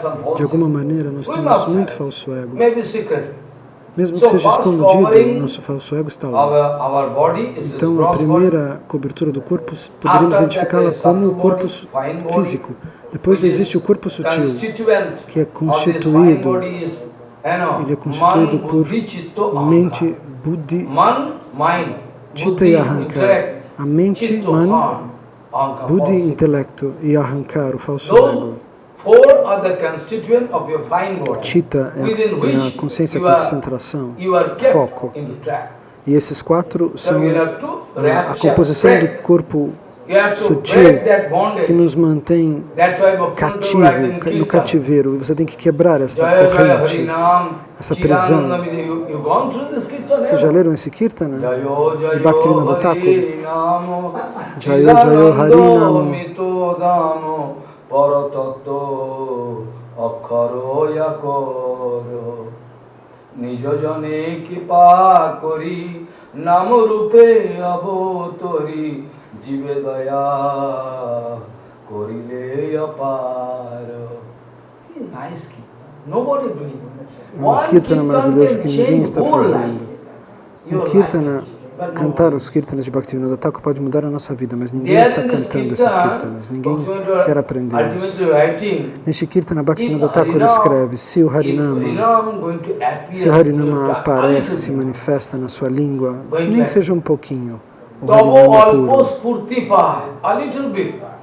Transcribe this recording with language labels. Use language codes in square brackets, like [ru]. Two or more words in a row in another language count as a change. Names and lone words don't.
[pt] De alguma maneira, nós temos muito falso ego. Mesmo que seja escondido, o nosso falso ego está lá. Então, a primeira cobertura do corpo, poderíamos identificá-la como o corpo físico. Depois existe o corpo sutil, que é constituído, ele é constituído por mente, buddhi, chitta e ahankara. A mente, man, buddhi, intelecto e ahankara, o falso ego. Chitta é a consciência, concentração, foco. E esses quatro são a composição do corpo sutil que nos mantém no cativeiro. E você tem que quebrar essa corrente, essa prisão. Vocês já leram esse Kirtana? De Bhaktivinoda Thakur? [bn] জয়ো জয়ো হরিনামো পরতত্ত্ব অক্খরো যকোরো নিজো জনে কিপা কোরি নামরূপে অবতরি জীবে দয়া কোরিলে যাপারো. [en] Nice Kirtana. Nobody doing it. [pt] Um Kirtana maravilhoso que ninguém está fazendo. Um Kirtana, cantar os Kirtanas de Bhaktivinoda Thakur pode mudar a nossa vida, mas ninguém está cantando esses Kirtanas, ninguém quer aprendê-los. Neste Kirtana, Bhaktivinoda Thakur escreve: se o Harinama aparece, se manifesta na sua língua, nem que seja um pouquinho, o Harinama puro.